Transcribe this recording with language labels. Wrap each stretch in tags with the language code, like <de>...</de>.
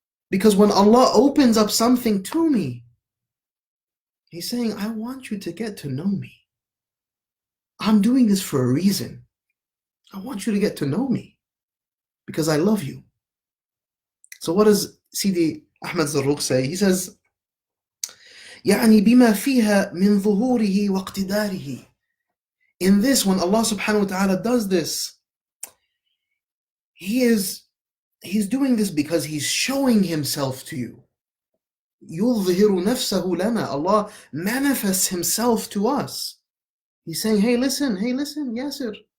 <en>Because when Allah opens up something to me, He's saying, I want you to get to know me. I'm doing this for a reason. I want you to get to know me because I love you. So what does Sidi Ahmed Zarruq say? He says,</en> <ar>يعني بما فيها من ظهوره واقتداره.</ar> <en>In this, when Allah subhanahu wa ta'ala does this, He's doing this because He's showing Himself to you.</en> <ar>يُظْهِرُ نَفْسَهُ لَنَا.</ar> <en>Allah manifests Himself to us. He's saying, hey, listen, Yasir.</en>